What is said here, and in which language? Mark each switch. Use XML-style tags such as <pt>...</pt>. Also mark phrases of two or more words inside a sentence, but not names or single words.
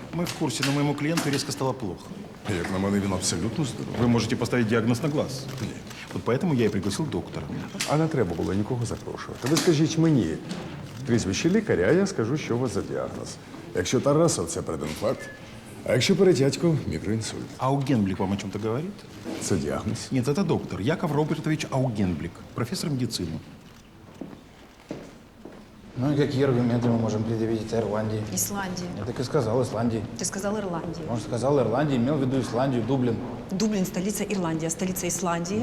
<ru>Мы в курсе, но моему клиенту резко стало плохо.</ru> <uk>Як на мене, він абсолютно здоровий.</uk> <ru>Вы можете поставить диагноз на глаз. Вот поэтому я и пригласил доктора.</ru> <uk>А не треба було нікого запрошувати. Ви скажіть мені прізвище лікаря, а я скажу, що у вас за діагноз. Якщо Тарасов, це предінфаркт, а якщо Перетятько – мікроінсульт.</uk> <ru>Аугенблик вам о чем-то говорит?</ru> <uk>Це діагноз.</uk> <ru>Нет, это доктор. Яков Робертович Аугенблик, профессор медицины. Ну и какие аргументы мы можем предъявить Ирландии? Исландия. Я так и сказал, Исландии. Ты сказал Ирландия. Он сказал Ирландии, имел в виду Исландию, Дублин. Дублин – столица Ирландии, а столица Исландии?</ru>